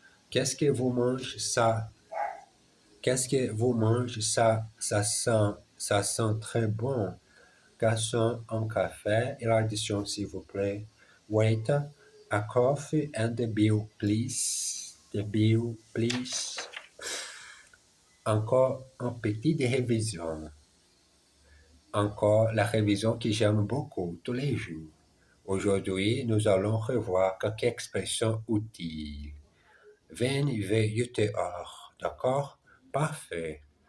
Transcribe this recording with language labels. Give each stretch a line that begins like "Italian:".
French: Qu'est-ce que vous mangez? Qu'est-ce que vous mangez? Ça sent très bon. Garçon, un café et l'addition, s'il vous plaît.
English: Waiter, a coffee and the bill, please. The bill, please.
French: Encore un petit de révision. Encore la révision que j'aime beaucoup tous les jours. Aujourd'hui, nous allons revoir quelques expressions utiles. 28 heures, d'accord? Parfait.